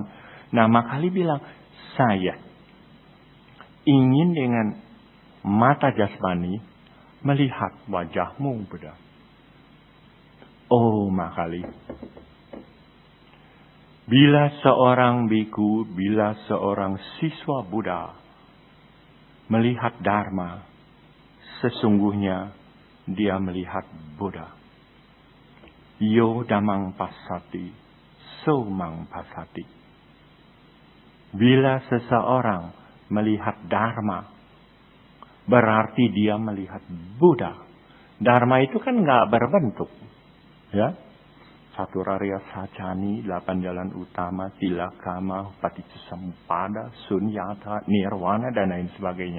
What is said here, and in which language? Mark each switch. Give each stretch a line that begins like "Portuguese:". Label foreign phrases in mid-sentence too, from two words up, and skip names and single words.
Indonesian: Nah, Makali bilang, saya ingin dengan mata jasmani melihat wajahmu, Buddha. Oh, Makali. Bila seorang biku, bila seorang siswa Buddha melihat Dharma, sesungguhnya dia melihat Buddha.
Pali: Yo damang pasati, so mang pasati.
Indonesian: Bila seseorang melihat Dharma, berarti dia melihat Buddha. Dharma itu kan nggak berbentuk, ya.
Pali: Saturarya Sacani,
Indonesian: 8 jalan utama, Tilakama, Paticcasamuppada, Sunyata, Nirwana, dan lain sebagainya.